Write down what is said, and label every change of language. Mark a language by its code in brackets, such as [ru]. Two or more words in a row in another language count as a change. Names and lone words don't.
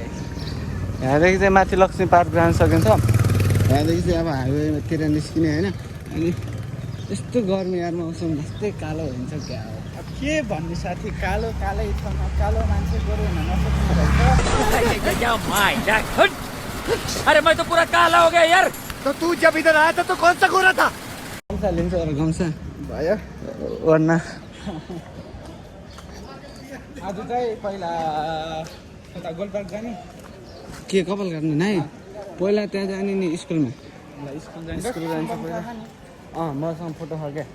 [ne] यहाँदेखि चाहिँ माथि लक्ष्मी पार्क जान सकिन्छ। यहाँदेखि चाहिँ अब हाइवेतिर निस्किने होइन। अनि यस्तो गर्मी यार मौसम जस्तै कालो हुन्छ क्या हो। अब के भन्नु साथी, कालो कालै ठाउँमा कालो मान्छे गोरो हुन नसक्ने रहेछ। [hi] अरे मैं तो पूरा काला हो गया यार। तो तू जब इधर आया था तो कौन सा गोरा था? [ne] गाउँछ लिन्छ गाउँछ भयो वरना आज चाहिँ पहिला उता गोलपार्क जाने के कपाल काट्नु नै पहिला त्यहाँ जाने नि स्कुलमा स्कुल स्कुल जान्छ पहिला। मसँग फोटो छ क्या